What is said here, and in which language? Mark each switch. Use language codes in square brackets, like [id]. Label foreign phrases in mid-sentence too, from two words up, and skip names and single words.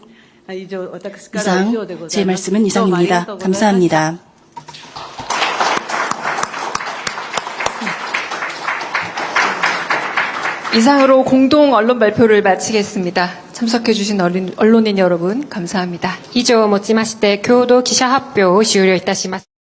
[ko] 이상 제 말씀은 이상입니다. 감사합니다. 이상으로 공동 언론 발표를 마치겠습니다. 참석해 주신 언론인 여러분 감사합니다. [ja] 以上をもちまして共同記者発表を終了いたします。